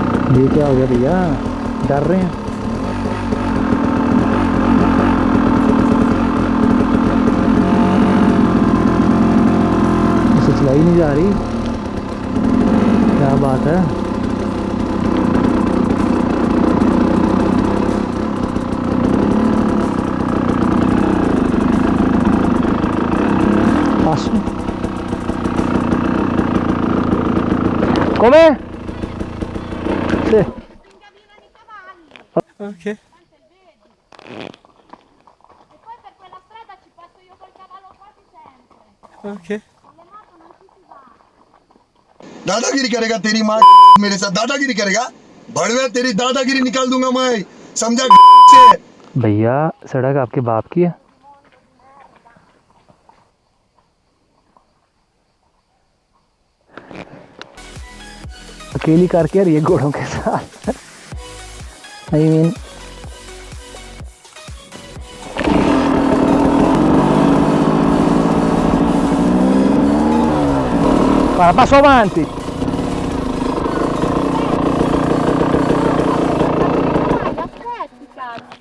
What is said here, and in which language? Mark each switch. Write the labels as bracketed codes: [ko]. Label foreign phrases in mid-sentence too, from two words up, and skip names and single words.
[hi] ये क्या हो गया भैया, डर रहे हैं? इसे चलाई नहीं जा रही, क्या बात है। [it] Passo. Come? Sì. Ok. E poi per quella strada ci passo io col cavallo quasi sempre. Ok. Con le moto non ci si va. [hi] दादागिरी करेगा तेरी माँ मेरे साथ दादागिरी करेगा बड़वे तेरी दादागिरी निकाल दूंगा मैं समझा से। भैया सड़क आपके बाप की है। अकेली कार क्या रही है घोड़ों के साथ। [en] I mean [it] guarda, passo avanti. Aspetti, cazzo!